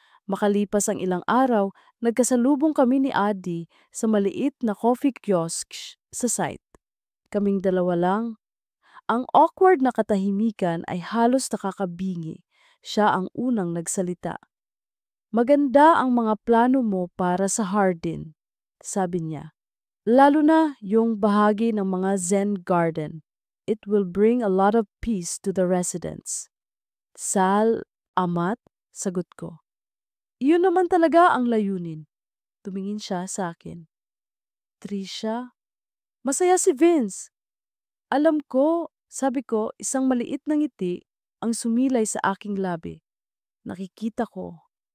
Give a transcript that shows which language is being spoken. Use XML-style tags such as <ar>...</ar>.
<tl>Makalipas ang ilang araw, nagkasalubong kami ni Adi sa maliit na coffee kiosk sa site. Kaming dalawa lang. Ang awkward na katahimikan ay halos nakakabingi. Siya ang unang nagsalita. Maganda ang mga plano mo para sa Hardin, sabi niya. Lalo na yung bahagi ng mga Zen garden.</tl> <en>It will bring a lot of peace to the residents.</en> <tl>Sal, amat, sagot ko. Iyon naman talaga ang layunin. Tumingin siya sa akin. Trisha, masaya si Vince. Alam ko, sabi ko, isang maliit na ngiti ang sumilay sa aking labi. Nakikita ko.</tl>